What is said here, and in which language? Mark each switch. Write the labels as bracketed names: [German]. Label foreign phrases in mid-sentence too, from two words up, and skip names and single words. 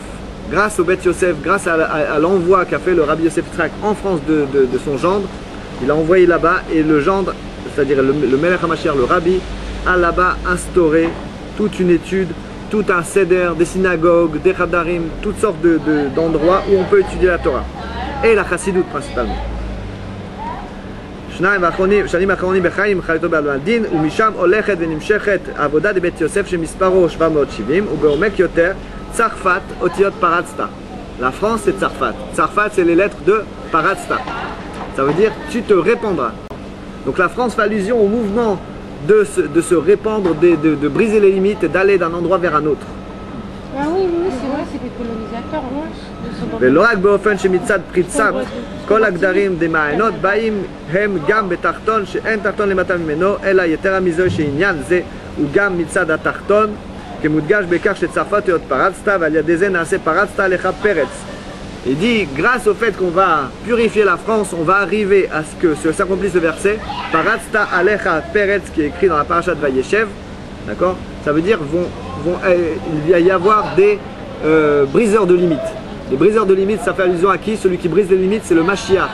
[French] Grâce au Bet Yosef, grâce à l'envoi qu'a fait le Rabbi Yosef Yitzhak en France de son gendre, il a envoyé là-bas et le gendre, c'est-à-dire le [Hebrew] מלך המשיח, [French] le Rabbi, a là-bas instauré toute une étude, tout un seder, des synagogues, des chadarim, toutes sortes d'endroits où on peut étudier la Torah. Et la chassidoute principalement. [Hebrew] שנים האחרונים בחיים חייתו בעלמא דין ומשם הולכת ונמשכת העבודה לבית יוסף שמספרו 770 ובעומק יותר צרפת אותיות פרצת. [French] La France c'est Tsarfat. Tsarfat c'est les lettres de Paratzta. Ça veut dire tu te répandras. Donc la France fait allusion au mouvement de se répandre, de briser les limites et d'aller d'un endroit vers un autre. Ah oui, c'est vrai, c'est des colonisateurs, moi. [Hebrew] ולא רק באופן שמצד פריצת כל הגדרים דמעיינות באים הם גם בתחתון שאין תחתון למטה ממנו אלא יתרה מזו שעניין זה הוא גם מצד התחתון כמודגש בכך שצרפת להיות פרצת ועל ידי זה נעשה פרצת לך פרץ. [French] Il dit, grâce au fait qu'on va purifier la France, on va arriver à ce que s'accomplisse le verset [Hebrew] פרצת עליך פרץ, [French] qui est écrit dans la parasha de Vayeshev. D'accord? Ça veut dire il va y avoir des briseurs de limites. Les briseurs de limites, ça fait allusion à qui? Celui qui brise les limites, c'est le Mashiach.